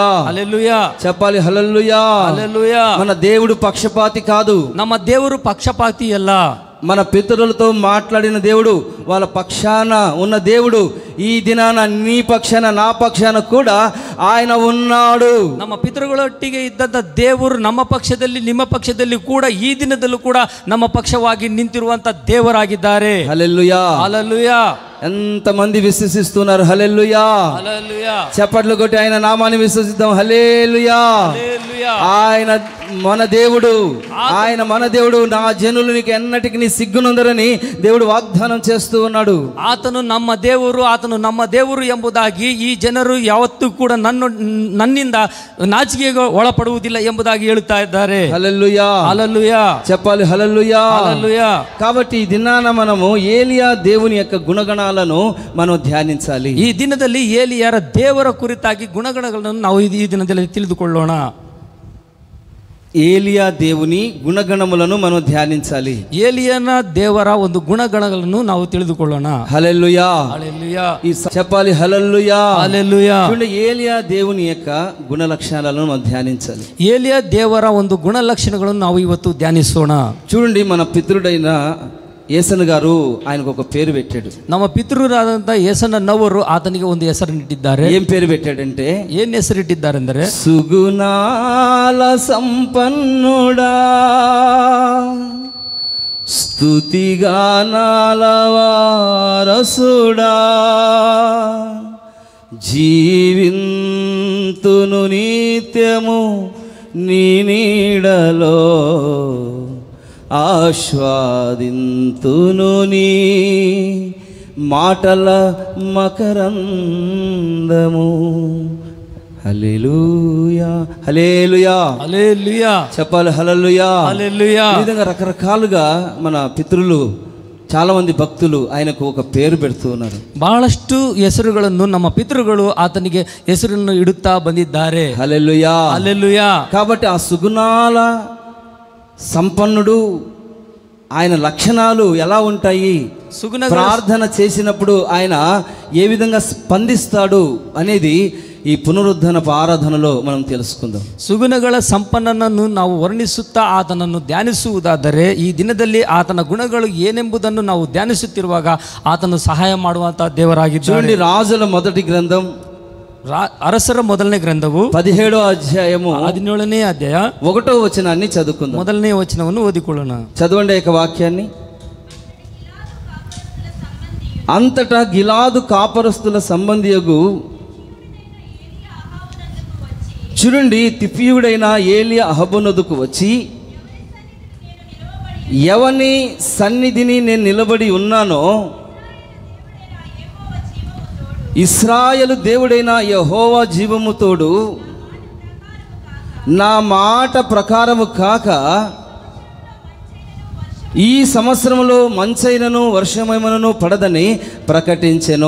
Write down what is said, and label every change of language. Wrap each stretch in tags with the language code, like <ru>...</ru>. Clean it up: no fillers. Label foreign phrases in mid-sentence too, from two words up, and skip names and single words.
<te>హల్లెలూయా. చెప్పాలి హల్లెలూయా. హల్లెలూయా. మన దేవుడు పక్షపాతి కాదు.</te> <kn>ನಮ್ಮ ದೇವರು ಪಕ್ಷಪಾತಿ ಅಲ್ಲ.</kn> <te>మన పితరులతో మాట్లాడిన దేవుడు, వాళ్ళ పక్షాన ఉన్న దేవుడు ఈ దినాన నీ పక్షాన నా పక్షాన కూడా ఆయన ఉన్నాడు.</te> <kn>ನಮ್ಮ ಪಿತೃಗಳೊಟ್ಟಿಗೆ ಇದ್ದಂಥ ದೇವರು ನಮ್ಮ ಪಕ್ಷದಲ್ಲಿ ನಿಮ್ಮ ಪಕ್ಷದಲ್ಲಿ ಕೂಡ ಈ ದಿನದಲ್ಲೂ ಕೂಡ ನಮ್ಮ ಪಕ್ಷವಾಗಿ ನಿಂತಿರುವಂತ ದೇವರಾಗಿದ್ದಾರೆ.</kn> <te>హల్లెలూయా, హల్లెలూయా. ఎంతమంది విశ్వసిస్తున్నారు? హల్లెలూయా. హల్లెలూయా. చప్పట్లు కొట్టి ఆయన నామాన్ని విశ్వసిద్దాం. హల్లెలూయా. హల్లెలూయా. ఆయన మన దేవుడు, ఆయన మన దేవుడు. నా జనులు నీకు ఎన్నటికి నీ సిగ్గునందరని దేవుడు వాగ్దానం చేస్తూ ఉన్నాడు.</te> <kn>ಆತನು ನಮ್ಮ ದೇವರು, ಆತನು ನಮ್ಮ ದೇವರು ಎಂಬುದಾಗಿ ಈ ಜನರು ಯಾವತ್ತೂ ಕೂಡ ನನ್ನಿಂದ ನಾಚಿಕೆಗೆ ಒಳಪಡುವುದಿಲ್ಲ ಎಂಬುದಾಗಿ ಹೇಳುತ್ತಾ ಇದ್ದಾರೆ.</kn> <te>హల్లెలూయా. హల్లెలూయా. చెప్పాలి హల్లెలూయా. హల్లెలూయా. కాబట్టి ఈ దినాన మనము ఏలియా దేవుని యొక్క గుణగణాలను మనం ధ్యానించాలి.</te> <kn>ಈ ದಿನದಲ್ಲಿ ಏಲಿಯರ ದೇವರ ಕುರಿತಾಗಿ ಗುಣಗಣಗಳನ್ನು ನಾವು ಈ ದಿನದಲ್ಲಿ ತಿಳಿದುಕೊಳ್ಳೋಣ.</kn> <te>ఏలియా దేవుని గుణగణములను మనం ధ్యానించాలి.</te> <kn>ಏಲಿಯನ ದೇವರ ಒಂದು ಗುಣಗಣಗಳನ್ನು ನಾವು ತಿಳಿದುಕೊಳ್ಳೋಣ.</kn> <te>హల్లెలూయా. హల్లెలూయా. ఈ చెప్పాలి హల్లెలూయా. హల్లెలూయా. చూడండి, ఏలియా దేవుని యొక్క గుణ లక్షణాలను మనం ధ్యానించాలి.</te> <kn>ಏಲಿಯ ದೇವರ ಒಂದು ಗುಣಲಕ್ಷಣಗಳನ್ನು ನಾವು ಇವತ್ತು ಧ್ಯಾನಿಸೋಣ.</kn> <te>చూడండి, మన పితృడైన ఏసన్ గారు ఆయనకు ఒక పేరు పెట్టాడు.</te> <kn>ನಮ್ಮ ಪಿತೃರಾದಂಥ ಏಸನ್ನವರು ಆತನಿಗೆ ಒಂದು ಹೆಸರನ್ನಿಟ್ಟಿದ್ದಾರೆ.</kn> <te>ఏం పేరు పెట్టాడంటే,</te> <kn>ಏನ್ ಹೆಸರಿಟ್ಟಿದ್ದಾರೆ ಅಂದರೆ</kn> <te>సుగుణాల సంపన్నుడా, స్తుతిగానాల వారసుడా, జీవింతును నిత్యము నీ నీడలో, ఆస్వాదింతును నీ మాటల మకరందము. హల్లెలూయా. హల్లెలూయా. హల్లెలూయా. చెప్పాలి హల్లెలూయా. హల్లెలూయా. ఈ విధంగా రకరకాలుగా మన పితరులు, చాలా మంది భక్తులు ఆయనకు ఒక పేరు పెడుతూ ఉన్నారు.</te> <kn>ಬಹಳಷ್ಟು ಹೆಸರುಗಳನ್ನು ನಮ್ಮ ಪಿತೃಗಳು ಆತನಿಗೆ ಹೆಸರನ್ನು ಇಡುತ್ತಾ ಬಂದಿದ್ದಾರೆ.</kn> <te>హల్లెలూయా. హల్లెలూయా. కాబట్టి ఆ సుగుణాల సంపన్నుడు, ఆయన లక్షణాలు ఎలా ఉంటాయి, ప్రార్థన చేసినప్పుడు ఆయన ఏ విధంగా స్పందిస్తాడు అనేది ఈ పునరుద్ధరణపు ఆరాధనలో మనం తెలుసుకుందాం.</te> <kn>ಸುಗುಣಗಳ ಸಂಪನ್ನನನ್ನು ನಾವು ವರ್ಣಿಸುತ್ತಾ ಆತನನ್ನು ಧ್ಯಾನಿಸುವುದಾದರೆ ಈ ದಿನದಲ್ಲಿ ಆತನ ಗುಣಗಳು ಏನೆಂಬುದನ್ನು ನಾವು ಧ್ಯಾನಿಸುತ್ತಿರುವಾಗ ಆತನು ಸಹಾಯ ಮಾಡುವಂತಹ ದೇವರಾಗಿದ್ದಾನೆ.</kn> <te>చూడండి, రాజుల మొదటి గ్రంథం</te> <kn>ಅರಸರ ಮೊದಲನೇ ಗ್ರಂಥವು</kn> <te>17వ అధ్యాయము</te> <kn>17ನೇ ಅಧ್ಯಾಯ</kn> <te>1వ వచనాన్ని చదువుకుందాం.</te> <kn>ಮೊದಲನೇ ವಚನವನ್ನು ಓದಿಕೊಳ್ಳೋಣ.</kn> <te>చదవండి యొక్క వాక్యాన్ని. అంతటా గిలాదు కాపరస్తుల సంబంధియగు, చూడండి, తిఫీయుడైన ఏలియా అహబునొద్దకు వచ్చి, ఎవని సన్నిధిని నేను నిలబడి ఉన్నానో, ఇశ్రాయేలు దేవుడైన యెహోవా జీవము తోడు, నా మాట ప్రకారము కాక ఈ సంవత్సరంలో మంచైనను వర్షమైనను పడదని ప్రకటించెను.</te>